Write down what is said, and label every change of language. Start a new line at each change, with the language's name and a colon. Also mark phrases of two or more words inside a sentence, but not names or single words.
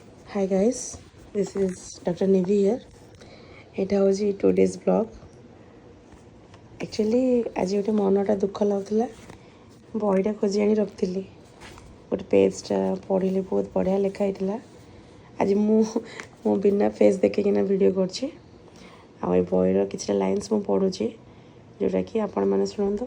English: Hi guys, this is Dr. Nivi here.
Odia: ଏଟା ହେଉଛି
English: today's vlog.
Odia: Actually ଆଜି ଗୋଟେ ମନଟା ଦୁଃଖ ଲାଗୁଥିଲା, ବହିଟା ଖୋଜି ଆଣି ରଖିଥିଲି, ଗୋଟେ ପେଜ୍ଟା ପଢ଼ିଲି, ବହୁତ ବଢ଼ିଆ ଲେଖା ହେଇଥିଲା। ଆଜି ମୁଁ ବିନା ଫେସ୍ ଦେଖିକିନା ଭିଡ଼ିଓ କରୁଛି, ଆଉ ଏ ବହିର କିଛିଟା ଲାଇନ୍ସ ମୁଁ ପଢ଼ୁଛି, ଯେଉଁଟାକି ଆପଣମାନେ ଶୁଣନ୍ତୁ।